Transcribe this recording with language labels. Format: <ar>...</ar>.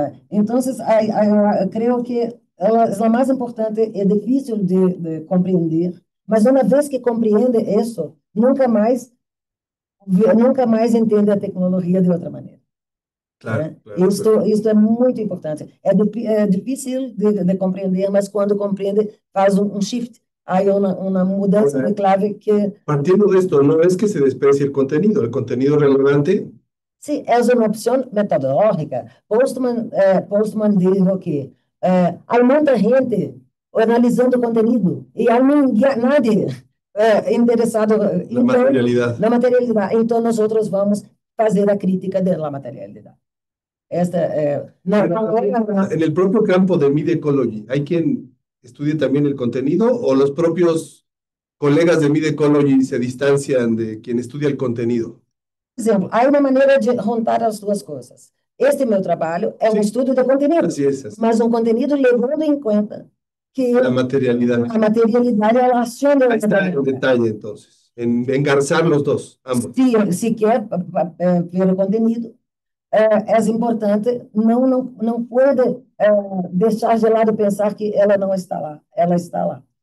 <pt>Então, eu creio que ela é a mais importante, é difícil de compreender, mas uma vez que compreende isso, nunca mais entende a tecnologia de outra maneira. Claro, claro, Isto é muito importante. É difícil de compreender, mas quando compreende, faz um shift. Há uma mudança de clave que...</pt> <es>Partiendo de esto, no es que se desprecie el contenido relevante.</es> <pt>Sim, é uma opção metodológica. Postman dijo que há muita gente analisando o conteúdo e há nadie interessado Na materialidade. Então, nós vamos fazer a crítica da materialidade.</pt> <es>En el propio campo de Media Ecology, ¿hay quien estudie también el contenido o los propios colegas de Media Ecology se distancian de quien estudia el contenido?</es> <pt>Por exemplo, há uma maneira de juntar as duas coisas. Este meu trabalho é um estudo de conteúdo,</pt> <es>Así es.</es> <pt>mas um conteúdo levando em conta que</pt> <es>La materialidad.</es> <pt>a materialidade é a ação da</pt> <es>Ahí está el detalle, entonces, en engarzar los dos, ambos.</es> <pt>Se quer ver o conteúdo, é importante, não pode deixar de lado pensar que ela não está lá, ela está lá.</pt>